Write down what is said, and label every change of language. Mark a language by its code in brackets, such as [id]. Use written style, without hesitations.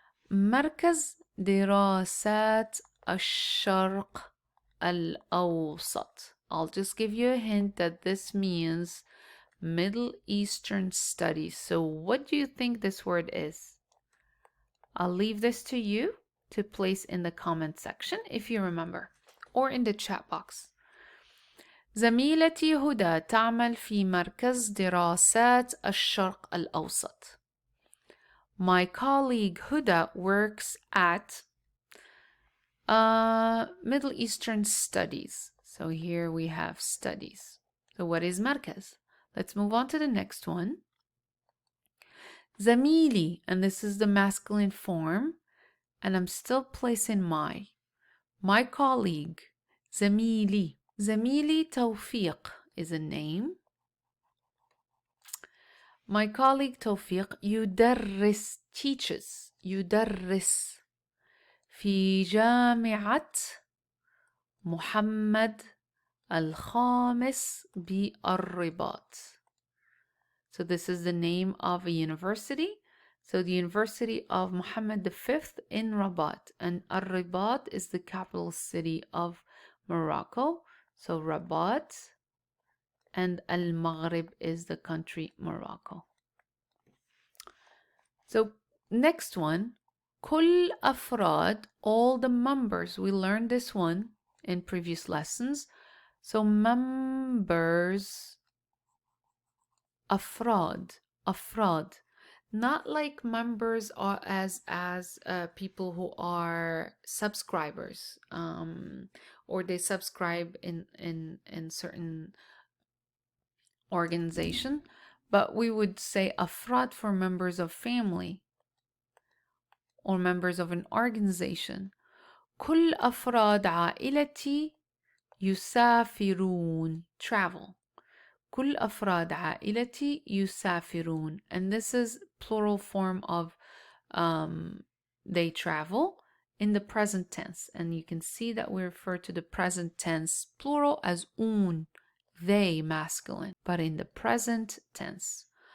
[ar] مركز دراسات الشرق الأوسط. [en] I'll just give you a hint that this means Middle Eastern Studies. So what do you think this word is? I'll leave this to you to place in the comment section if you remember, or in the chat box. [ar] زميلتي هدى تعمل في مركز دراسات الشرق الأوسط. [en] My colleague Huda works at Middle Eastern Studies. So here we have studies. So what is مركز? Let's move on to the next one. زميلي, and this is the masculine form, and I'm still placing my colleague. زميلي. زميلي توفيق is a name. My colleague [ar] توفيق يدرس teaches يدرس في جامعة محمد الخامس بالرباط. [en] So this is the name of a university. So the University of Muhammad V in Rabat, and Al-Rabat is the capital city of Morocco. So Rabat, and Al-Maghrib is the country Morocco. So next one, كل أفراد, all the members. We learned this one in previous lessons. So members, أفراد, not like members are as people who are subscribers, or they subscribe in certain organization, but we would say أفراد for members of family or members of an organization. [ar] كل أفراد عائلتي يسافرون, travel. كل أفراد عائلتي يسافرون, [en] and this is plural form of they travel in the present tense, and you can see that we refer to the present tense plural as un, they masculine, but in the present tense.